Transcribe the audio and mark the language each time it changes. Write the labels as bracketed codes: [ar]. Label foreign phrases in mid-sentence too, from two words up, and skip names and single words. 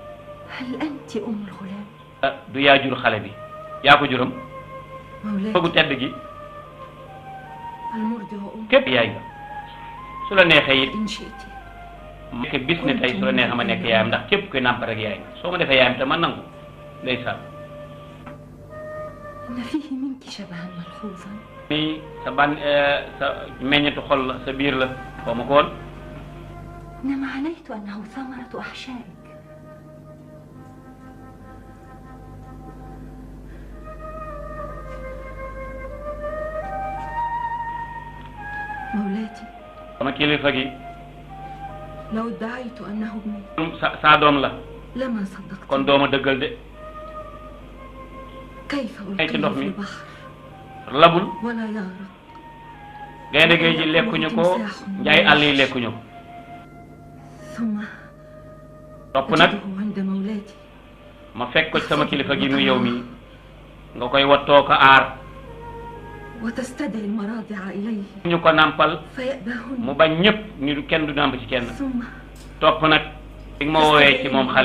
[wo] du yaa jur xale bi yaa ko juram bëggu tedd gi képp yaay nga su la neexee it nekk bis ne tey su la neexee ma nekk yaayam ndax képp koy nàmp rek yaay nga soo ma defee yaayam te man nangu ndeysaan mi sa ban sa meññetu xol la sa biir la xaw ma ko woon [ar] إنما عليت أنه ثمرة أحشائك مولاتي [wo] sama kilifa gi [ar] لو ادعيت أنه ابني [wo] sa doom la [ar] لما صدقت [wo] kon dooma dëggal de [ar] كيف ألقيه في البحر [wo] labul [ar] ولا يغرق [wo] gaynde géej ji lekkuñu ko njaay àll yi lekkuñu ko topp nag ma fekk ko ci sama kilifa gi mu yow mi nga koy wattoo ko aar ñu ko nàmpal mu bañ ñëpp ñu kenn du nàmp ci kenn topp nag bi ma woowee ci moom xale